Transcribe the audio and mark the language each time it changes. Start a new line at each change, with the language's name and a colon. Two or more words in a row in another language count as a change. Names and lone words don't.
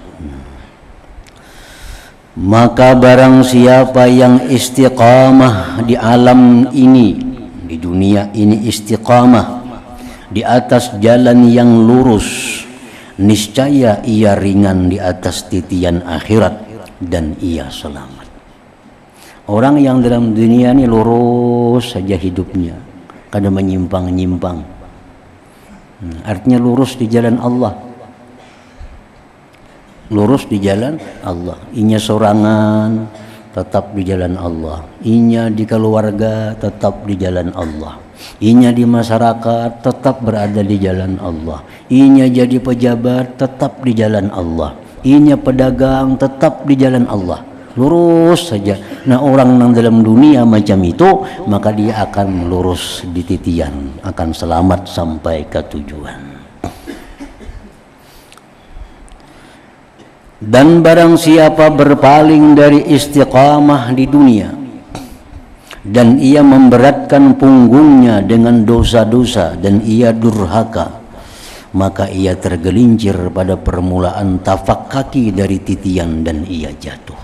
Indonesian: Maka barang siapa yang istiqamah di alam ini, di dunia ini istiqamah di atas jalan yang lurus, niscaya ia ringan di atas titian akhirat dan ia selamat.
Banjar: Orang yang dalam dunia ini lurus saja hidupnya, kada menyimpang-nyimpang.
Indonesian: Artinya lurus di jalan Allah, lurus di jalan Allah.
Banjar: Inya sorangan tetap di jalan Allah, inya di keluarga tetap di jalan Allah, inya di masyarakat tetap berada di jalan Allah, inya jadi pejabat tetap di jalan Allah, inya pedagang tetap di jalan Allah.
Indonesian: Lurus saja. Nah, orang yang dalam dunia macam itu, maka dia akan lurus di titian, akan selamat sampai ke tujuan. Dan barang siapa berpaling dari istiqamah di dunia dan ia memberatkan punggungnya dengan dosa-dosa dan ia durhaka, maka ia tergelincir pada permulaan tapak kaki dari titian dan ia jatuh.